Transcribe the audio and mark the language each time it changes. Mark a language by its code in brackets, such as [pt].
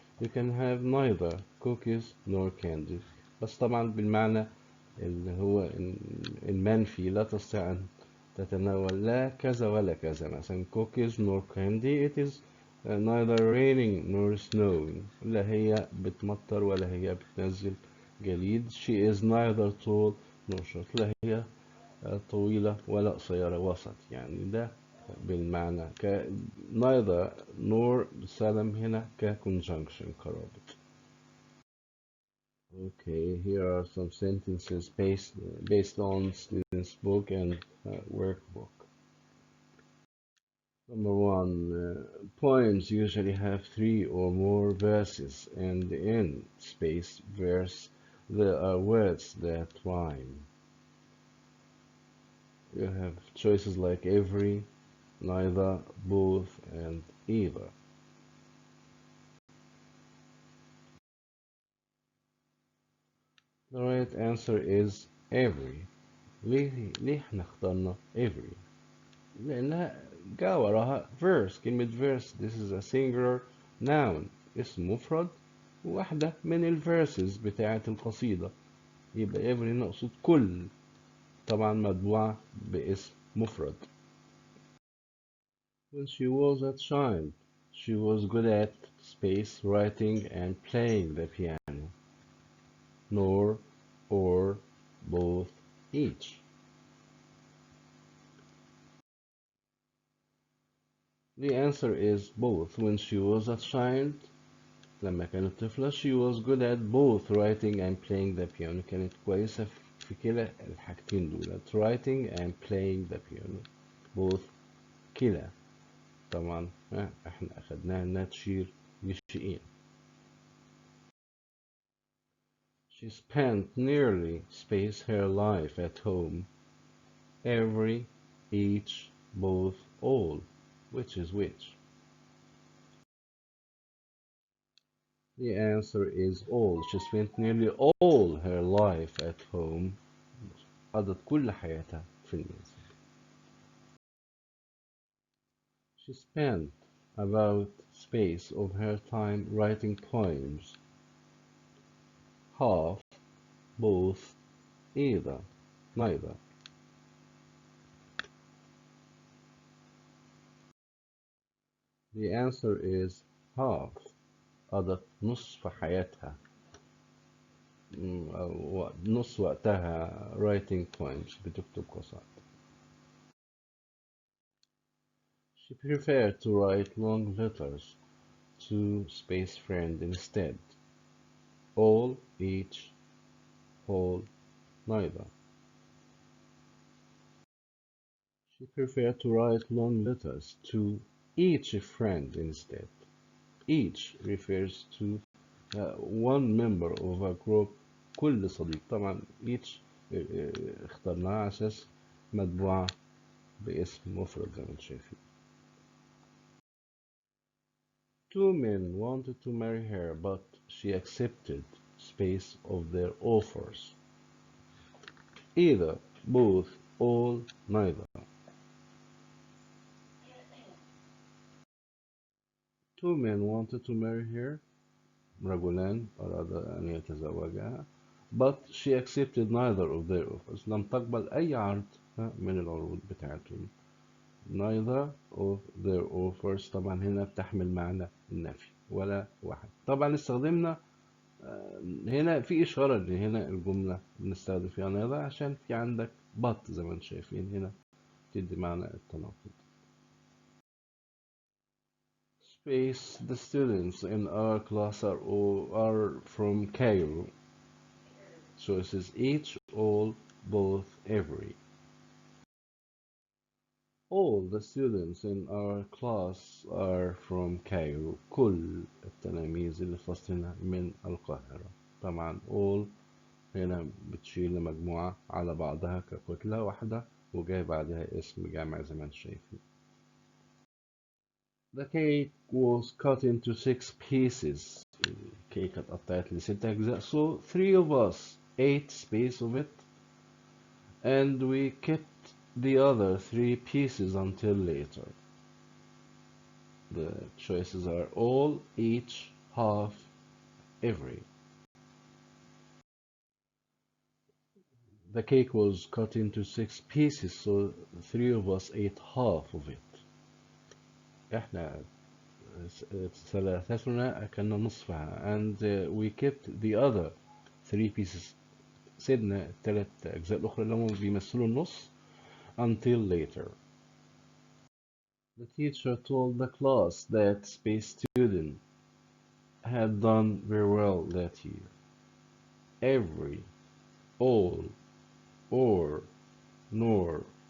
[en] You can have neither cookies nor candy [ar] بس طبعا بالمعنى اللي هو المنفي. لا تستطيع أن تتناول لا كذا ولا كذا. مثلا [en] cookies nor candy. It is neither raining nor snowing. [ar] لا هي بتمطر ولا هي بتنزل جليد. [en] She is neither tall nor short. [ar] لا هي طويلة ولا قصيرة وسط. يعني ده بالمعنى neither nor بستخدم هنا conjunction كرابط. [en] Okay, here are some sentences based on students' book and workbook. Number one, poems usually have 3 or more verses, and in space verse there are words that rhyme. You have choices like every, neither, both, and either. The right answer is every. [ar] ليه احنا اخترنا every؟ لأنها جا وراها verse. كلمة verse [en] this is a singular noun، [ar] اسم مفرد، واحدة من الفيرسز بتاعة القصيدة، يبقى every نقصد كل، طبعا مطبوعة باسم مفرد. [en] When she was a child she was good at space writing and playing the piano. Nor, or, both, each. The answer is both. When she was a child [ar] لما كانت طفلة [en] she was good at both writing and playing the piano. [ar] كانت كويسة في كلا الحاجتين دول [en] writing and playing the piano. [ar] both كلا. طبعا احنا أخدناها إنها تشير للشيئين. [en] She spent nearly space her life at home. Every, each, both, all. Which is which? The answer is all. She spent nearly all her life at home. [ar] قضت كل حياتها في المنزل. [en] She spent about space of her time writing poems. Half, both, either, neither. The answer is half. [ar] قضت نصف حياتها أو نص وقتها [en] writing poems [ar] بتكتب قصائد. [en] She preferred to write long letters to space friend instead. All, each, whole, neither. She preferred to write long letters to each friend instead. Each refers to one member of a group. [ar] كل صديق. طبعا each اخترناها على أساس مطبوعة باسم مفرد زي ما انتم شايفين. [en] Two men wanted to marry her, but she accepted space of their offers. Either, both, all, neither. Two men wanted to marry her. [ar] رجلان أراد أن يتزوجها. [en] But she accepted neither of their offers. [ar] لم تقبل أي عرض من العروض بتاعتهم. [en] Neither of their offers [ar] طبعا هنا بتحمل معنى النفي ولا واحد. طبعا استخدمنا هنا في إشارة إن هنا الجملة بنستخدم فيها neither عشان في عندك but زي ما انتم شايفين هنا تدي معنى التناقض. [en] Space. The students in our class are from Cairo. Choices each, all, both, every. All the students in our class are from Cairo. [ar] كل التلاميذ اللي في فصلنا من القاهرة. طبعا all هنا بتشير لمجموعة على بعضها ككتلة واحدة وجاي بعدها اسم جامع زي ما انتم شايفين. [en] The cake was cut into 6 pieces. [ar] الكيكة اتقطعت ل6 أجزاء. [en] So 3 of us ate space of it and we kept the other 3 pieces until later. The choices are all, each, half, every. The cake was cut into 6 pieces, so 3 of us ate half of it. [ar] احنا ثلاثتنا أكلنا نصفها [en] and we kept the other 3 pieces. [ar] سيبنا الثلاث أجزاء الأخرى اللي هم بيمثلوا النص [en] until later. The teacher told the class that space student had done very well that year. Every, all, or, nor.